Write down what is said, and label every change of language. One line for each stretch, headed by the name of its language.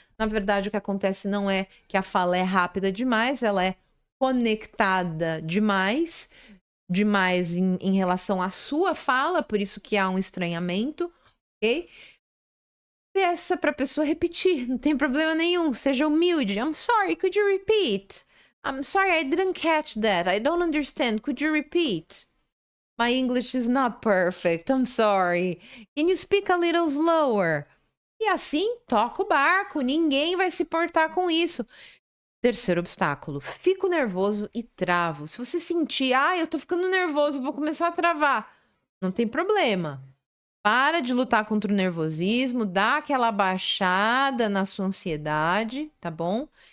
Portuguese: Na verdade, o que acontece não é que a fala é rápida demais, ela é conectada demais, demais em relação à sua fala, por isso que há um estranhamento, ok? Peça para a pessoa repetir, não tem problema nenhum. Seja humilde.
English: I'm sorry, could you repeat? I'm sorry, I didn't catch that. I don't understand. Could you repeat? My English is not perfect. I'm sorry. Can you speak a little slower?
Portuguese: E assim, toca o barco. Ninguém vai se portar com isso. Terceiro obstáculo. Fico nervoso e travo. Se você sentir, eu tô ficando nervoso, vou começar a travar. Não tem problema. Para de lutar contra o nervosismo, dá aquela baixada na sua ansiedade, tá bom?